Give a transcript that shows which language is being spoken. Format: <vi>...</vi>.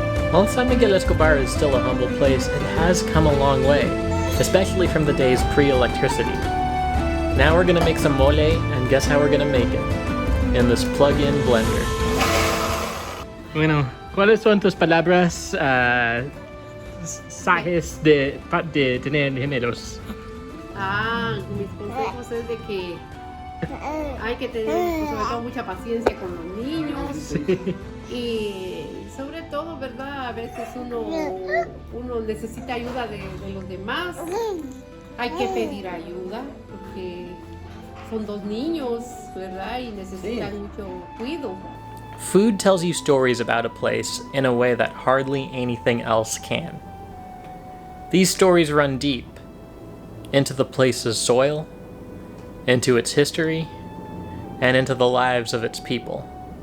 <en>While San Miguel Escobar is still a humble place, it has come a long way, especially from the days pre-electricity. Now we're gonna make some mole, and guess how we're gonna make it? In this plug-in blender.</en> <es>Bueno, ¿cuáles son tus palabras sages de tener gemelos? Mis consejos es de que hay que tener sobre todo mucha paciencia con los niños. Sí. Y sobre todo, ¿verdad? A veces uno necesita ayuda de los demás. Hay que pedir ayuda porque son dos niños, ¿verdad? Y necesitan mucho cuidado.</es> <en>Food tells you stories about a place in a way that hardly anything else can. These stories run deep into the place's soil, into its history, and into the lives of its people.</en>